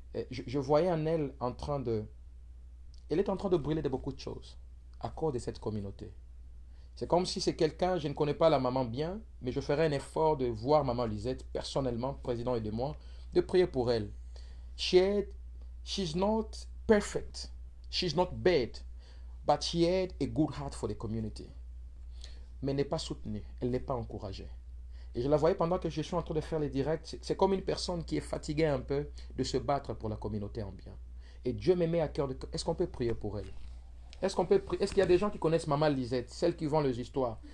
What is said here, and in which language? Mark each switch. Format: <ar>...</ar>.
<fr>Je voyais en elle elle est en train de brûler de beaucoup de choses à cause de cette communauté. C'est comme si c'est quelqu'un, je ne connais pas la maman bien, mais je ferai un effort de voir maman Lisette personnellement, président et de moi, de prier pour elle.</fr> <en>She's not perfect. She's not bad. But she had a good heart for the community.</en> <fr>Mais elle n'est pas soutenue. Elle n'est pas encouragée. Et je la voyais pendant que je suis en train de faire les directs. C'est comme une personne qui est fatiguée un peu de se battre pour la communauté en bien. Et Dieu me met à cœur de... Est-ce qu'on peut prier pour elle? Est-ce qu'il y a des gens qui connaissent Maman Lisette, celles qui vont les histoires?</fr>